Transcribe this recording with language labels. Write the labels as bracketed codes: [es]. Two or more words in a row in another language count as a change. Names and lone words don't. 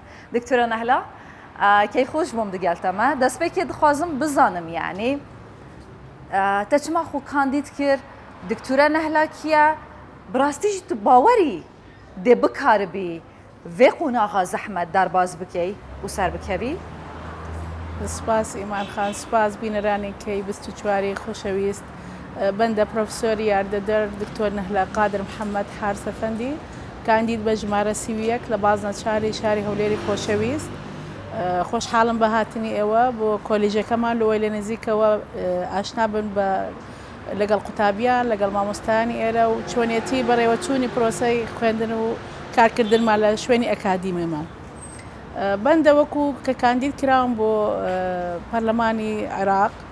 [ku] Diktora Nehla keyxweş bûm digel te me destpêkê dixwazim bizanim yanî te çima xwe kandîd kir Diktora Nehla kiye bi rastî jî tu bawerî dê bikaribî vê qonaxa zehmet derbas bikey û ser bikevî? [ckb] سپاس ئیمان خان سپاس بینەرانێکی 24 خۆشەویست بەندە پرۆفسۆری یاردەدەر دکتۆر نەهلا قادر محەممەد حارسەفەندی کاندید بە ژمارە سیویەک لە بازنەچاری شاری هەولێری خۆشەویست خۆشحاڵم بە هاتنی ئێوە بۆ کۆلیژەکەمان لەوەی لە نزیکەوە ئاشنا بن بە لەگەڵ قوتابیان لەگەڵ مامۆستایانی ئێرە و چۆنیەتی بەڕێوەچوونی پرۆسەی خوێندن و کارکردنمان لە شوێنی ئەکادیمیمان بەندە وەکو کە کاندید کراوم بۆ پەرلەمانی عێراق